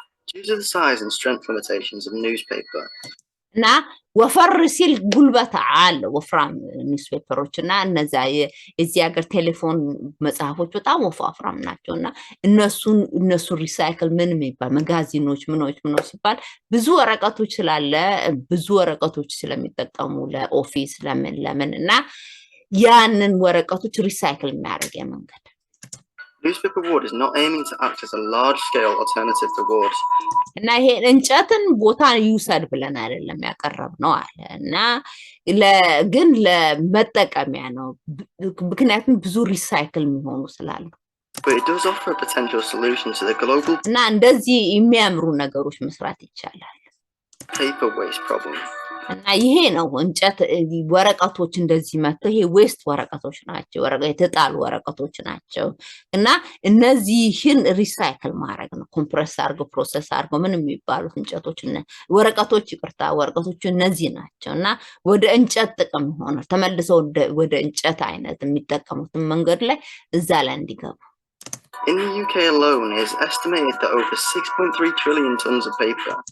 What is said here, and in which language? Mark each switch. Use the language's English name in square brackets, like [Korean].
[English] Due to the size and strength limitations of newspaper. [Amharic] እና ወፈር ሲል ጉልበት አለ ወፍራም ኒውስፔፐሮች እና እነዛ የዚህ ሀገር ቴሌፎን መጽሐፎች በጣም ወፍራም ናቸውና እነሱ ሪሳይክል ምን የሚባል መጋዚኖች ምኖች ሲባል ብዙ ወረቀቶች ስላለ ብዙ ወረቀቶች ስለሚጠቀሙ ለኦፊስ ለምን እና ያንን ወረቀቶች ሪሳይክል የሚያደርግ መንገድ [English] Newspaper board is not aiming to act as a large-scale alternative to wood. [Amharic] እና ይሄ እንጨትን ቦታ ይውሰድ ብለን አይደለም ያቀረብነው አለ እና ግን ለመጠቀሚያ ነው ምክንያቱም ብዙ ሪሳይክል የሚሆኑ ስላሉ [English] But it does offer a potential solution to the global [Amharic] እና እንደዚህ የሚያምሩ ነገሮች መስራት ይቻላል [English] paper waste problem. [Amharic] እና ይሄ ነው እንጨት ወረቀቶች እንደዚህ መጥተው ይሄ ዌስት ወረቀቶች ናቸው የተጣሉ ወረቀቶች ናቸው እና እነዚህን ሪሳይክል ማድረግ ነው ኮምፕረስ አድርገው ፕሮሰስ አድርገው ምን የሚባሉት እንጨቶች ወረቀቶች ወረቀቶች እነዚህ ናቸው እና ወደ እንጨት ጥቅም ይሆናል ተመልሰው ወደ እንጨት አይነት የሚጠቀሙት መንገድ ላይ እዛ ላይ እንዲገቡ [English] In the UK alone, it is estimated that over 6.3 trillion tons of paper.